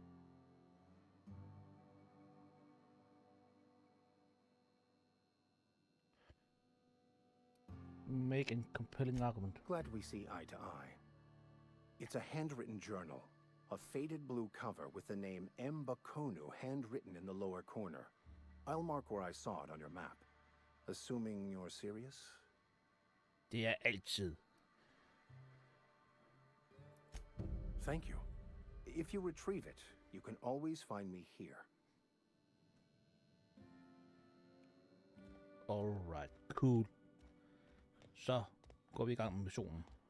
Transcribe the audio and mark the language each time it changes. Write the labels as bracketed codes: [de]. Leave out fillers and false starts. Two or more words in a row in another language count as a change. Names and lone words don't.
[en] Make a compelling argument. Glad we see eye to eye. It's a handwritten journal. A faded blue cover with the name M. Bakonu handwritten in the lower corner. I'll mark where I saw it on your map. Assuming you're serious? [da] Det er altid. [en] Thank you. If you retrieve it, you can always find me here. Alright, cool. [da] Så går vi i gang med missionen.